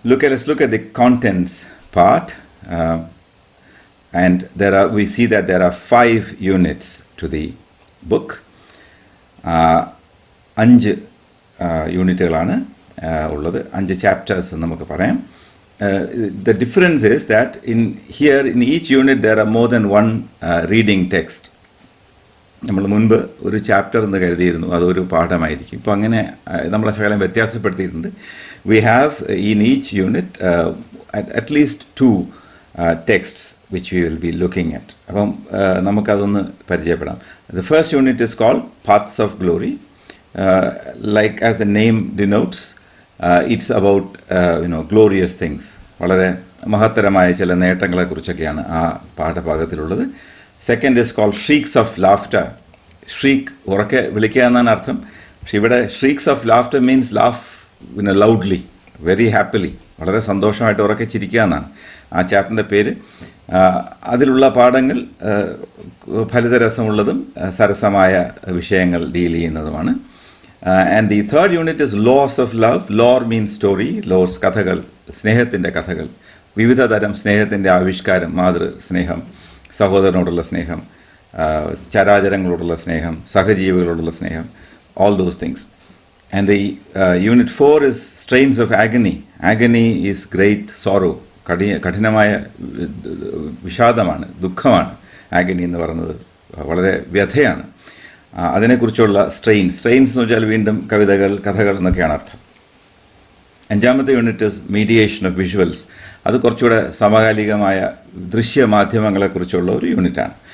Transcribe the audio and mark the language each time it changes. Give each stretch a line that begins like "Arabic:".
English: Let's look at the contents part, and we see that there are 5 units to the book.
Malayalam: 5 യൂണിറ്റുകളാണ് ഉള്ളത്, 5 chapters നമുക്ക് പറയാം.
English: The difference is that in each unit there are more than one reading text.
Malayalam: നമ്മൾ മുൻപ് ഒരു chapter എന്ന് കരുതിയിരുന്നു, അതൊരു പാഠമായിരിക്കും. ഇപ്പോൾ അങ്ങനെ നമ്മളെ ശകലം വ്യത്യാസപ്പെടുത്തിയിട്ടുണ്ട്.
English: We have in each unit at least 2 texts which we will be looking at.
Malayalam: അപ്പം നമുക്കതൊന്ന് പരിചയപ്പെടാം.
English: The first unit is called Paths of Glory. Like as the name denotes, it's about glorious things.
Malayalam: വളരെ മഹത്തരമായ ചില നേട്ടങ്ങളെക്കുറിച്ചൊക്കെയാണ് ആ പാഠഭാഗത്തിലുള്ളത്.
English: Second is called shrieks of laughter.
Malayalam: ഷ്രീക്ക് ഉറക്കെ വിളിക്കുക എന്നാണ് അർത്ഥം. പക്ഷെ ഇവിടെ ഷ്രീക്സ് of laughter
English: means laugh loudly, very happily,
Malayalam: വളരെ സന്തോഷമായിട്ട് ഉറക്കെ ചിരിക്കുക എന്നാണ് ആ ചാപ്റ്ററിൻ്റെ പേര്. അതിലുള്ള പാഠങ്ങൾ ഫലിതരസമുള്ളതും സരസമായ വിഷയങ്ങൾ deal ചെയ്യുന്നതുമാണ്.
English: And the third unit is Laws of Love. Lore means story.
Malayalam: Laws, കഥകൾ, സ്നേഹത്തിൻ്റെ കഥകൾ, വിവിധ തരം സ്നേഹത്തിൻ്റെ ആവിഷ്കാരം, മാതൃ സ്നേഹം, സഹോദരനോടുള്ള സ്നേഹം, ചരാചരങ്ങളോടുള്ള സ്നേഹം, സഹജീവികളോടുള്ള സ്നേഹം,
English: all those things. And the unit 4 is Strains of Agony. Agony is great sorrow.
Malayalam: കഠിനമായ വിഷാദമാണ്, ദുഃഖമാണ് ആഗനി എന്ന് പറയുന്നത്. വളരെ വ്യഥയാണ്. അതിനെക്കുറിച്ചുള്ള സ്ട്രെയിൻസ് എന്ന് വെച്ചാൽ വീണ്ടും കവിതകൾ, കഥകൾ എന്നൊക്കെയാണ് അർത്ഥം. 5ാമത്തെ unit
English: Is mediation of visuals.
Malayalam: അത് കുറച്ചുകൂടെ സമകാലികമായ ദൃശ്യമാധ്യമങ്ങളെക്കുറിച്ചുള്ള ഒരു യൂണിറ്റാണ്.